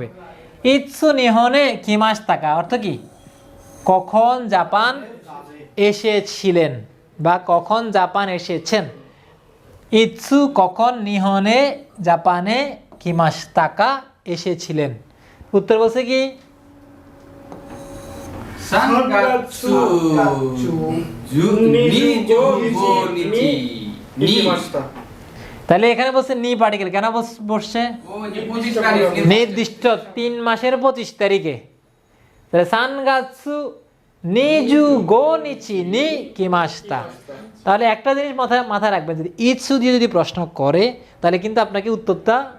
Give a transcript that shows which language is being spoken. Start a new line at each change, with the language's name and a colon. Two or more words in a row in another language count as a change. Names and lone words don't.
Japanese: いつ日本へ来ましたか
Bangla: অর্থ কি? কখন জাপান এসেছিলেন বা কখন জাপান এসেছেন। ইৎসু কখন, নিহনে জাপানে,
Japanese: 来ましたか
Bangla: এসেছিলেন। উত্তর বলছে কি?
Japanese: 3 月25日にに行きました
Bangla: তাহলে এখানে বলছে নি পার্টিকেল কেন বসছে?
Japanese: 25 日に
Bangla: নির্দিষ্ট 3 মাসের 25 তারিখে। তাহলে
Japanese: 三月二十五日に来ました.
Bangla: তাহলে একটা জিনিস মাথায় রাখবেন, যদি ইৎসু দিয়ে যদি প্রশ্ন করে তাহলে কিন্তু আপনাকে উত্তরটা